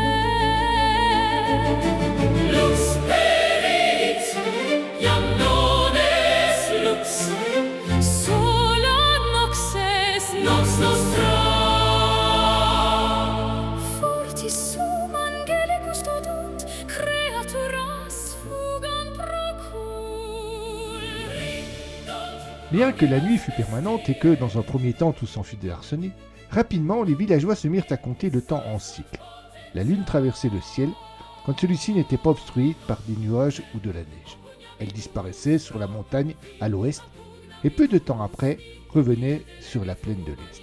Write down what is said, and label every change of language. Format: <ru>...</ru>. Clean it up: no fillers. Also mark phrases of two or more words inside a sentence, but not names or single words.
<la>Lux perit, iam non est lux Sola nox est nox nostra Fortis sum angelicus todunt Creaturas fugant procul</la> <fr>Bien que la nuit fût permanente et que, dans un premier temps, tout s'en fût désarçonné, rapidement, les villageois se mirent à compter le temps en cycles. La lune traversait le ciel quand celui-ci n'était pas obstrué par des nuages ou de la neige. Elle disparaissait sur la montagne à l'ouest et peu de temps après revenait sur la plaine de l'est.</fr>